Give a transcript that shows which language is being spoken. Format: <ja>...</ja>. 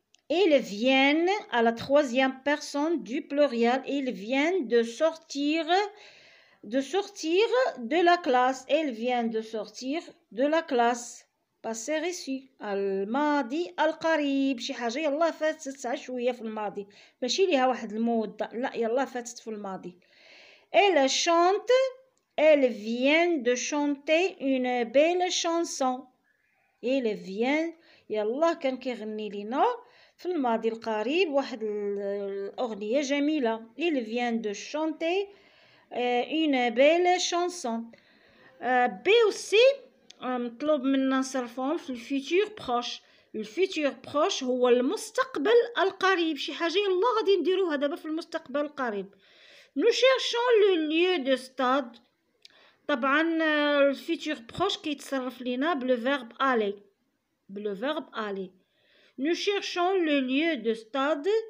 <fr>Ils viennent à la troisième personne du pluriel. Ils viennent de sortir de la classe. Ils viennent de sortir de la classe. Passé reçu. الماضي القريب.</fr> <ar>شي حاجة يلا فاتت شوية في الماضي. ماشي ليها واحد المدة. لا يلا فاتت في الماضي. Elle chante.</ar> <fr>Elle vient de chanter une belle chanson. Elle vient.</fr> <ar>يلا كان كيغني لينا في الماضي القريب واحد الأغنية جميلة.</ar> <fr>Il vient de chanter une belle chanson.</fr> <ar>B aussi مطلوب منا نصرفهم في الفيتور بروش. الفيتور بروش هو المستقبل القريب. شي حاجة يلا غادي نديروها دابا في المستقبل القريب.</ar> <fr>Nous cherchons le lieu de stade.</fr> <ar>طبعا الفيتور بروش كيتصرف لينا بلو فيرب aller.</ar> <fr>Nous cherchons le lieu de stade.</fr>